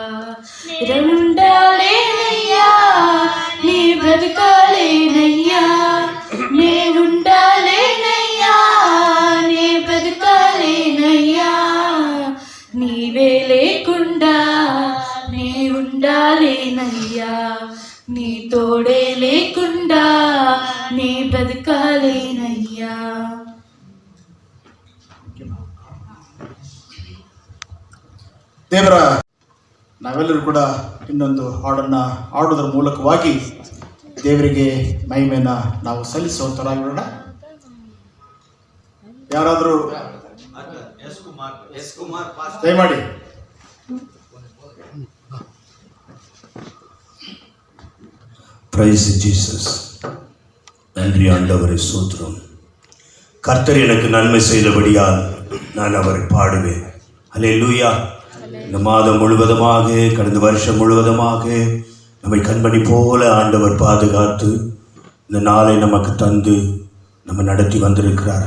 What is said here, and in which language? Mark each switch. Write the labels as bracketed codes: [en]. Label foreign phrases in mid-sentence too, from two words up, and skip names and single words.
[te] ఉండాలేనయ్యా నీ బ్రతకాలేనయ్యా నే ఉండాలేనయ్యా నే బ్రతకాలేనయ్యా నీవే లేకుండా నే ఉండాలేనయ్యా నీ తోడే లేకుండా నే బ్రతకాలేనయ్యా. [kn] ದೇವರ ನಾವೆಲ್ಲರೂ ಕೂಡ ಇನ್ನೊಂದು ಹಾಡನ್ನು ಹಾಡೋದ್ರ ಮೂಲಕವಾಗಿ ದೇವರಿಗೆ ಮಹಿಮೆಯನ್ನು ನಾವು ಸಲ್ಲಿಸುವಂತರಾಗಿರೋಣ. ಯಾರಾದರೂ ದಯಮಾಡಿ [en] Praise Jesus. [ta] நன்றி ஆண்டவரை சோத்திரம். கர்த்தர் எனக்கு நன்மை செய்தபடியால் நான் அவரை பாடுவேன். அல்லேலூயா. இந்த மாதம் முழுவதுமாக கடந்த வருஷம் முழுவதுமாக நம்மை கண்மணி போல ஆண்டவர் பாதுகாத்து இந்த நாளை நமக்கு தந்து நம்ம நடத்தி வந்திருக்கிறார்.